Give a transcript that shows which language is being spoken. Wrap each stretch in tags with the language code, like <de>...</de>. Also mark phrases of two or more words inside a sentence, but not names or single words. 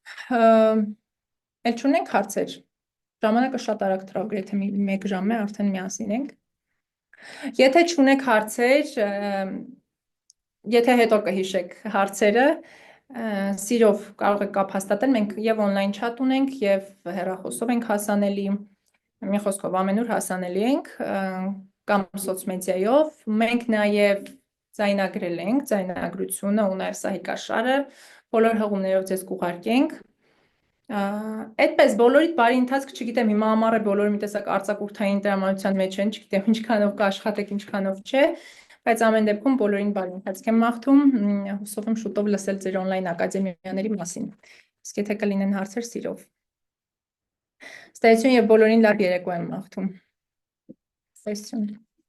<hy>էլ չունենք հարցեր, ժամանակը շատ արագ թռավ, եթե 1 ժամ է, արդեն միասին ենք։ Եթե չունեք հարցեր, եթե հետո կհիշեք հարցերը, սիրով կարող եք կապ հաստատել, մենք եւ</hy> <en>on-line chat</en> <hy>ունենք եւ հեռախոսով ենք հասանելի, մի խոսքով ամենուր հասանելի ենք, կամ սոցմեդիայով, մենք նաեւ ձայնագրել ենք, ձայնագրությունը ու նաեւ սահիկաշարը, բոլոր հղումներով ձեզ կուղարկենք, այդպես բոլորիդ բարի ընթացք, չգիտեմ, հիմա ամառ է բոլորը մի տեսակ արձակուրդային տրամադրության մեջ են, չգիտեմ ինչքանով կաշխատեք, ինչքանով չէ, բայց ամեն դեպքում բոլորին բարի ընթացք եմ մաղթում, հուսով եմ շուտով լսել ձեր on-line ակադեմիաների մասին, իսկ եթե կլինեն հարցեր սիրով։ Ստայություն եւ բոլորին լավ երեկո եմ մաղթում։ Ստայություն։</hy>